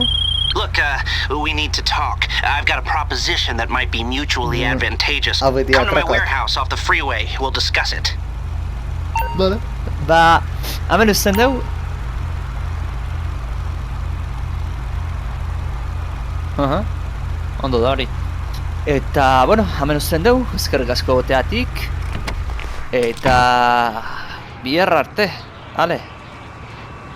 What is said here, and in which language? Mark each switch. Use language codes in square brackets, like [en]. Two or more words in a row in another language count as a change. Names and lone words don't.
[en] Look, we need to talk. I've got a proposition that might be mutually advantageous. Come to my warehouse off the freeway. We'll discuss it. [eu] Vale. Ba, hemen uzten dugu. Ondo da hori. Eta, bueno, hemen uzten dugu, eskerrik asko goteatik. Eta... bihar arte, ale.